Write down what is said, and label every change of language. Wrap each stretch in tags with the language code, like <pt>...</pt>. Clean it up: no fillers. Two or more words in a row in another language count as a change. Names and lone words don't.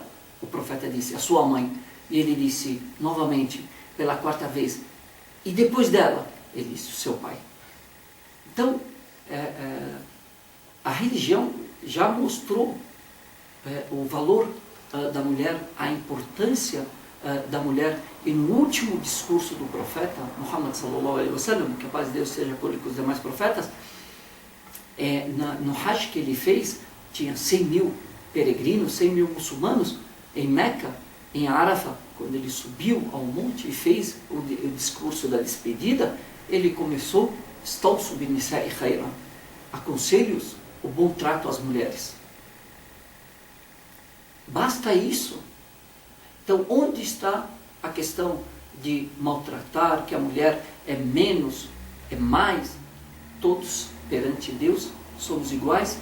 <pt>O profeta disse: a sua mãe. E ele disse novamente, pela quarta vez: e depois dela? Ele disse: o seu pai. Então, a religião já mostrou o valor da mulher, a importância da mulher. E no último discurso do profeta Muhammad</pt> <ar>صلى الله عليه وسلم,</ar> <pt>que a paz de Deus seja por ele com os demais profetas, no Hajj que ele fez, tinha 100 mil peregrinos, 100 mil muçulmanos em Meca, em Arafah. Quando ele subiu ao monte e fez o discurso da despedida, ele começou:</pt> <ar>"استوصوا بالنساء خيرا",</ar> <pt>aconselho-os o bom trato às mulheres. Basta isso. Então, onde está a questão de maltratar, que a mulher é menos, é mais? Todos perante Deus somos iguais.</pt>